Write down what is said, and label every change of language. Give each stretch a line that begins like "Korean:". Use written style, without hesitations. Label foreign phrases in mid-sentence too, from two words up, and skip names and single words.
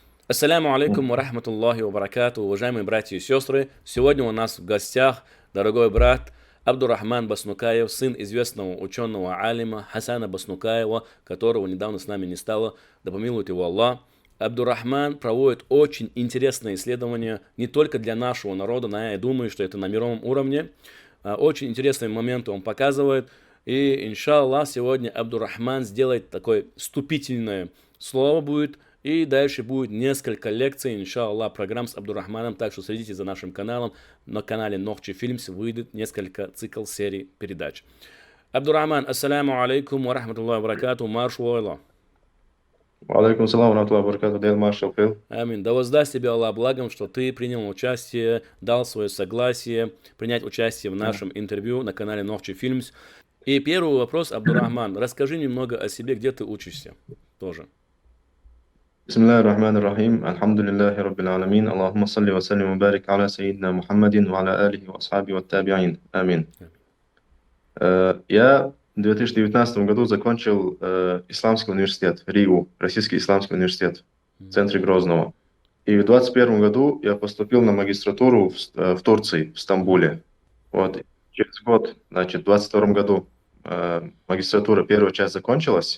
Arabic: السلام عليكم ورحمة الله وبركاته,
Russian: уважаемые братья и сестры. Сегодня у нас в гостях дорогой брат Абдурахман Баснукаев, сын известного ученого алима Хасана Баснукаева, которого недавно с нами не стало, да помилует его Аллах. Абдурахман проводит очень интересные исследования не только для нашего народа, но я думаю, что это на мировом уровне. Очень интересные моменты он показывает. И, иншаллах, сегодня Абдурахман сделает такое вступительное слово будет. И дальше будет несколько лекций, иншаллах, программ с Абдурахманом. Так что следите за нашим каналом. На канале Нохчи Фильмс выйдет несколько цикл серий передач.
Arabic: Абдурахман, السلام عليكم ورحمة الله وبركاته,
Chechen: марш войла.
Arabic: عليكم السلام ورحمة الله وبركاته,
Chechen: Дейл Маршал Фил.
Russian: Амин. Да воздаст тебе Аллах благом, что ты принял участие, дал свое согласие принять участие в нашем интервью на канале Нохчи Фильмс. И первый вопрос, Абдурахман, расскажи немного о себе, где ты учишься тоже.
Arabic: بسم الله الرحمن الرحيم الحمد لله رب العالمين اللهم صل وسلم وبارك على سيدنا محمد وعلى آله وأصحابه والتابعين آمين.
Russian: Я в 2019 году закончил Исламский университет, РИУ, Российский Исламский университет в центре Грозного. И в 2021 году я поступил на магистратуру в Турции, в Стамбуле. Вот. Через год, значит, в 2022 году магистратура, первая часть закончилась.